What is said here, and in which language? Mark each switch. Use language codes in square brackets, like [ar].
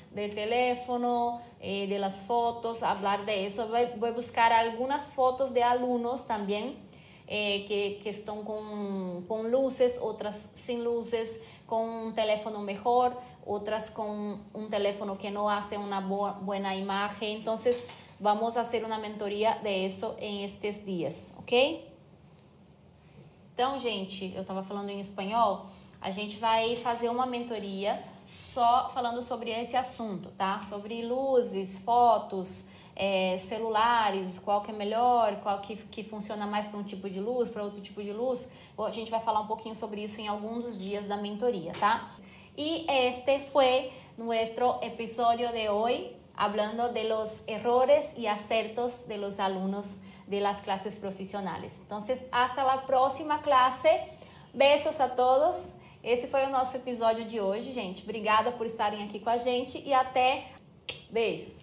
[es] del teléfono, de las fotos, hablar de eso. Voy a buscar algunas fotos de alumnos también que están con luces, otras sin luces, con un teléfono mejor, otras con un teléfono que no hace una buena imagen. [pt] Entonces, vamos a hacer uma mentoria de isso em estes dias, ok? Então, gente, eu estava falando em espanhol, a gente vai fazer uma mentoria só falando sobre esse assunto, tá? Sobre luzes, fotos, celulares, qual que é melhor, qual que funciona mais para um tipo de luz, para outro tipo de luz. A gente vai falar um pouquinho sobre isso em alguns dos dias da mentoria, tá? [es] E este foi nosso episódio de hoje, hablando de los errores y acertos de los alumnos de las clases profesionales. Entonces, hasta la próxima clase. [pt] Beijos a todos. Esse foi o nosso episódio de hoje, gente. Obrigada por estarem aqui com a gente e até beijos.